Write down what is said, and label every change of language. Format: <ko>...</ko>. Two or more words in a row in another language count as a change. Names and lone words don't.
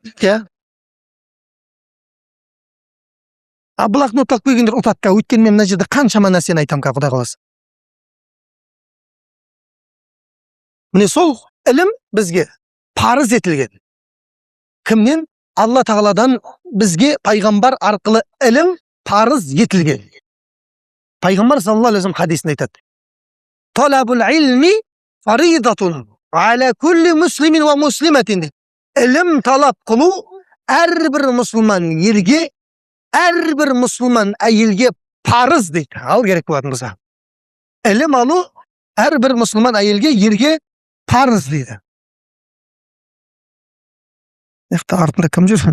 <kk>Блокнот алып келгендер ұтатқа, өйткені мен мына жерде қаншама нәрсені айтамын Құдай қаласа. Міне сол ілім бізге парыз етілген. Кімнен? Алла Тағаладан бізге пайғамбар арқылы ілім парыз етілген. Пайғамбар</kk> <ar>صلى الله عليه وسلم</ar> <kk>хадисінде айтады.</kk> <ar>طلب العلم فريضة على كل مسلم ومسلمة.</ar> <kk>Ілім талап қылу әрбір мұсылман ерге, әрбір мұсылман әйелге парыз дейді. Ал керек болатын болса. Ілім алу әрбір мұсылман әйелге, ерге парыз дейді. Ехта артында кім жүр?</kk>